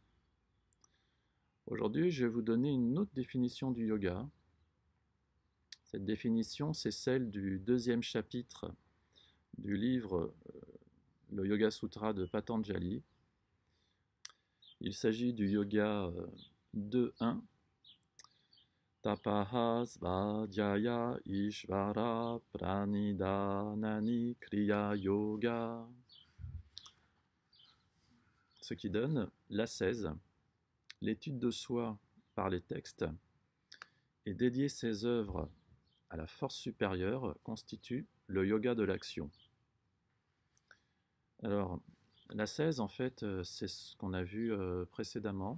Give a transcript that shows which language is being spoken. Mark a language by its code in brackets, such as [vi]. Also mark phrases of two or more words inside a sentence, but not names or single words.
[fr] Aujourd'hui, je vais vous donner une autre définition du yoga. Cette définition, c'est celle du deuxième chapitre du livre Le Yoga Sutra de Patanjali. Il s'agit du yoga 2.1. [sa] तपः स्वाध्याय ईश्वर प्रणिधानानि क्रिया योग. [fr] Ce qui donne l'ascèse, l'étude de soi par les textes, et dédier ses œuvres à la force supérieure constitue le yoga de l'action. Alors, l'ascèse, en fait, c'est ce qu'on a vu précédemment.